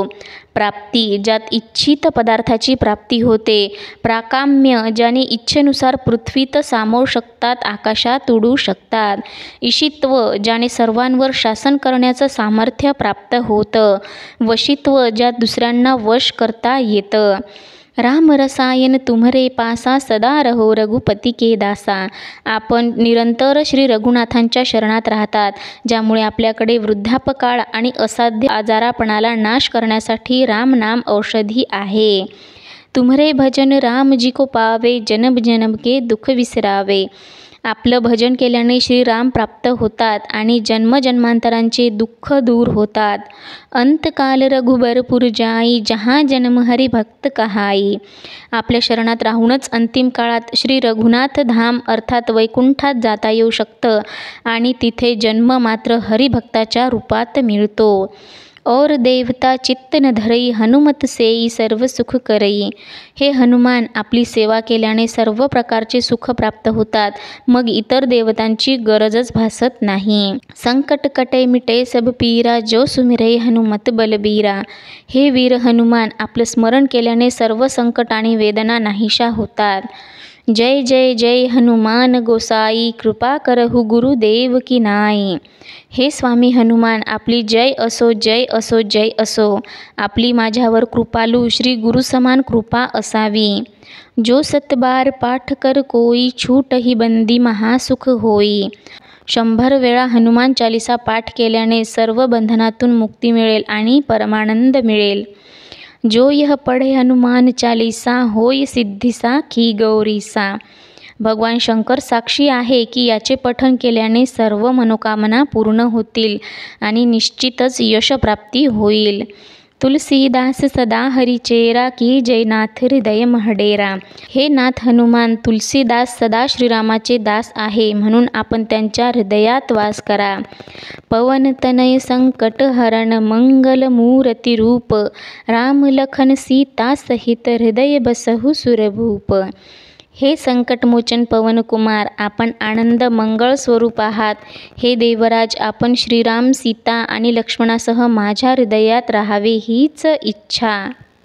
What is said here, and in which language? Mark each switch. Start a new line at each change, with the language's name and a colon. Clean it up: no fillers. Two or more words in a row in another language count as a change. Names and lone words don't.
Marathi: प्राप्ती, ज्यात इच्छित पदार्थाची प्राप्ती होते. प्राकाम्य, ज्याने इच्छेनुसार पृथ्वीत सामावू शकतात, आकाशात उडू शकतात. ईशित्व, ज्याने सर्वांवर शासन करण्याचं सामर्थ्य प्राप्त होतं. वशित्व, ज्यात दुसऱ्यांना वश करता येतं.
Awadhi: राम रसायन तुम्हरे पासा, सदा रहो रघुपती के दासा.
Marathi: आपण निरंतर श्री रघुनाथांच्या शरणात राहतात, ज्यामुळे आपल्याकडे वृद्धापकाळ आणि असाध्य आजारापणाला नाश करण्यासाठी राम नाम औषधी आहे.
Awadhi: तुम्हरे भजन राम जी को पावे, जन्म जन्म के दुख विसरावे.
Marathi: आपलं भजन केल्याने श्रीराम प्राप्त होतात आणि जन्मजन्मांतरांचे दुःख दूर होतात.
Awadhi: अंतकाल रघुबरपुर जाई, जहाँ जन्म हरी भक्त कहाई.
Marathi: आपल्या शरणात राहूनच अंतिम काळात श्री रघुनाथ धाम अर्थात वैकुंठात जाता येऊ शकतं आणि तिथे जन्म मात्र हरिभक्ताच्या रूपात मिळतो.
Awadhi: और देवता चित्त न धरई, हनुमत सेई सर्व सुख करई.
Marathi: हे हनुमान, आपली सेवा केल्याने सर्व प्रकारचे सुख प्राप्त होतात, मग इतर देवतांची गरजच भासत नाही.
Awadhi: संकट कटे मिटे सब पीरा, जो सुमिरे हनुमत बलबीरा.
Marathi: हे वीर हनुमान, आपलं स्मरण केल्याने सर्व संकट आणि वेदना नाहीशा होतात.
Awadhi: जय जय जय हनुमान गोसाई, कृपा करहु गुरुदेव की नाई.
Marathi: हे स्वामी हनुमान, आपली जय असो जय असो जय असो. आपली माझ्यावर कृपालू श्री गुरुसमान कृपा असावी.
Awadhi: जो सतबार पाठ कर कोई, छूट ही बंदी महासुख होई.
Marathi: 100 वेळा हनुमान चालिसा पाठ केल्याने सर्व बंधनातून मुक्ती मिळेल आणि परमानंद मिळेल.
Awadhi: जो यह पढ़े हनुमान चालीसा, होय सिद्धिसा की गौरीसा.
Marathi: भगवान शंकर साक्षी आहे की याचे पठण केल्याने सर्व मनोकामना पूर्ण होतील आणि निश्चितच यशप्राप्ती होईल.
Awadhi: तुलसीदास सदा हरिचेरा, की जयनाथ हृदय महडेरा.
Marathi: हे नाथ हनुमान, तुलसीदास सदा श्रीरामाचे दास आहे, म्हणून आपण त्यांच्या हृदयात वास करा.
Awadhi: पवन तनय संकट हरण, मंगल मूर्ति रूप. राम लखन सीता सहित, हृदय बसहु सुरभूप.
Marathi: हे संकटमोचन पवन कुमार, आपण आनंद मंगळ स्वरूप आहात. हे देवराज, आपण श्रीराम, सीता आणि लक्ष्मणासह माझ्या हृदयात राहावे हीच इच्छा.